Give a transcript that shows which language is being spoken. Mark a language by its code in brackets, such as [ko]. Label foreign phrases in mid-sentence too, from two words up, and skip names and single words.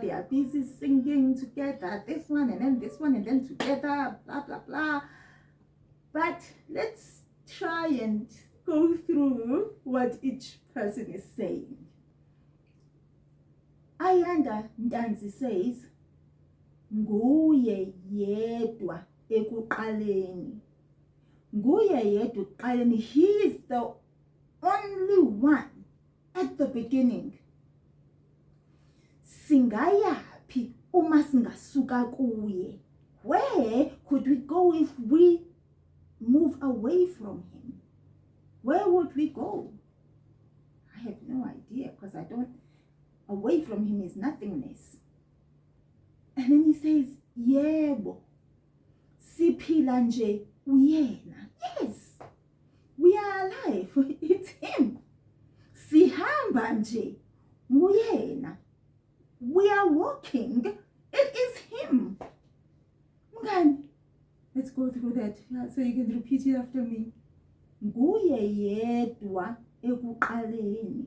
[en] They are busy singing together, this one and then this one and then together, blah blah blah. But let's try and go through what each person is saying. Ntanzi says, [zu] Nguye yedwa ekuqaleni, Nguye yedwa ekuqaleni. [en] He is the only one at the beginning. [zu] Singayaphi uma singasuka kuye? [en] Where could we go if we move away from him? Where would we go? I have no idea, because away from him is nothingness. And then he says, [zu] yebo, siphila nje uyena. [en] Yes, we are alive. It's him. [zu] Sihamba nje nguyena. [en] We are walking. It is him. Mngani, let's go through that so you can repeat it after me. [zu] Nguye yedwa ekuqaleni.